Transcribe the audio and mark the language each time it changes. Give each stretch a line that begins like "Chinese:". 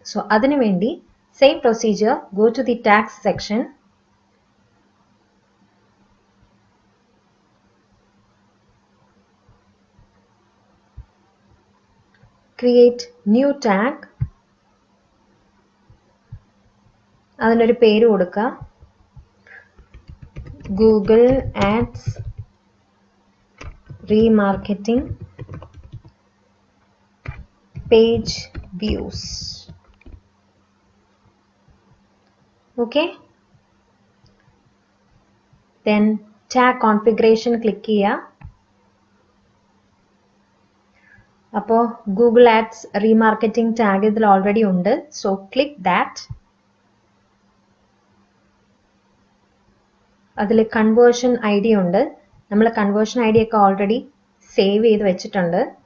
Malayalam: So അതിനുവേണ്ടി
English: same procedure, go to the tags section, create new tag,
Malayalam: അതിനൊരു പേര് കൊടുക്കുക, Google ads
English: remarketing page views. Okay, then tag configuration click
Malayalam: ചെയ്യുക. അപ്പോൾ Google ads remarketing tag ഇതിൽ already ഉണ്ട്.
English: So click that.
Malayalam: അതിൽ conversion I D ഉണ്ട്. നമ്മൾ കൺവേർഷൻ ഐ ഡി ഒക്കെ ഓൾറെഡി സേവ് ചെയ്ത് വെച്ചിട്ടുണ്ട്.